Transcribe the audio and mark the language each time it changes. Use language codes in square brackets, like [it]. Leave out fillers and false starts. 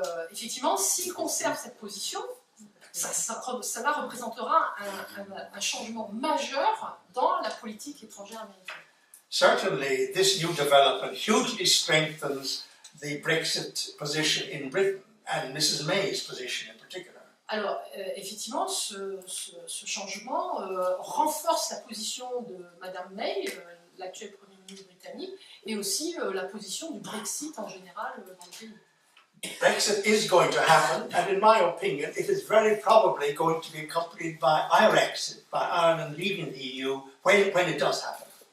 [fr] Effectivement, s'il conserve cette position, cela représentera un changement majeur dans la politique étrangère américaine. [en] Certainly, this new development hugely strengthens the Brexit position in Britain and Mrs. May's position in particular. [fr] Alors, effectivement, ce changement renforce la position de Mme May, l'actuelle Premier ministre britannique, et aussi la position du Brexit en général dans le pays. [en] Brexit is going to happen, and in my opinion, it is very probably going to be accompanied by Irexit, by Ireland leaving the EU when it does happen.